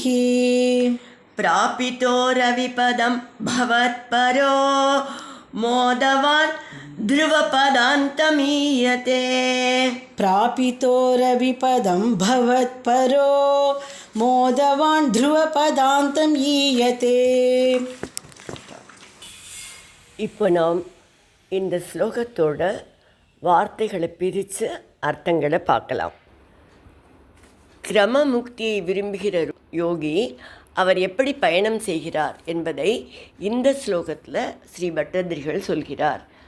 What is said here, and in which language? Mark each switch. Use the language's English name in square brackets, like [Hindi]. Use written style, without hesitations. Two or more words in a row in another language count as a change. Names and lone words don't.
[Sanskrit] प्रापितो रविपदं भवत्परो मोदवान् ध्रुवपदान्तमीयते प्रापितो रविपदं भवत्परो मोदवान् ध्रुवपदान्तमीयते. [Tamil] இப்போ நாம் இந்த ஸ்லோகத்தோட வார்த்தைகளை பிரித்து அர்த்தங்களை பார்க்கலாம். கிரம முக்தியை விரும்புகிற யோகி அவர் எப்படி பயணம் செய்கிறார் என்பதை இந்த ஸ்லோகத்தில் ஸ்ரீ பட்டதிரிகள் சொல்கிறார்.